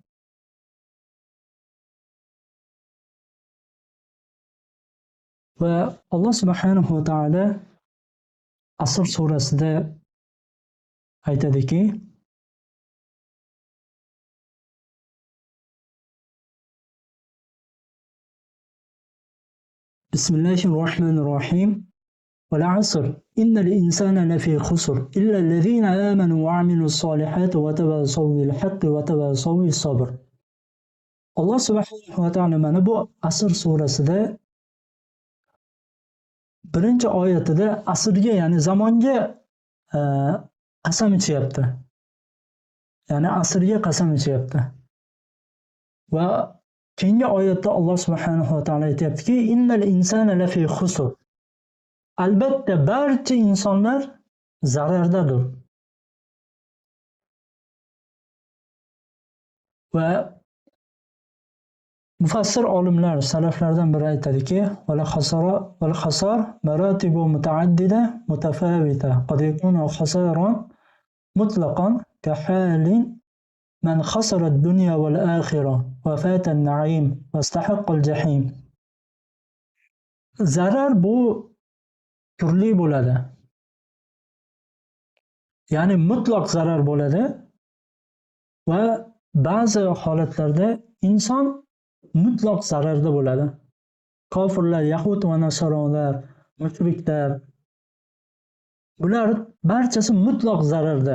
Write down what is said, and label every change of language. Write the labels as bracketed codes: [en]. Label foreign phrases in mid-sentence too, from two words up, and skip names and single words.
[uz] Va Alloh [ar] سبحانه وتعالى [uz] Asr surasida aytadiki, Bismillahirrohmanirrohim. [ar] والعصر إن الإنسان لفي خسر إلا الذين آمنوا وعملوا الصالحات وتواصوا بالحق وتواصوا بالصبر. [uz] Alloh [ar] سبحانه وتعالى [uz] mana bu Asr surasida birinchi oyatida asrga, ya'ni zamonga qasam ichyapti. Ya'ni asrga qasam ichyapti. Va keyingi oyatda Alloh [ar] سبحانه وتعالى [uz] aytayaptiki, [ar] إن الإنسان لفي خسر. [uz] Albatta barcha insonlar zarardadir. Va mufassir olimlar, salaflardan biri aytadiki, [ar] والخسار مراتب متعددة متفاوتة قد يكون خسارا مطلقا كحال من خسر الدنيا والآخرة وفاته النعيم واستحق الجحيم. [uz] Zarar bu turli bo'ladi. Ya'ni mutlaq zarar bo'ladi va ba'zi holatlarda inson mutlaq zararda bo'ladi. Kofirlar, yahud va nasoronlar, mushriklar, bular barchasi mutlaq zararda.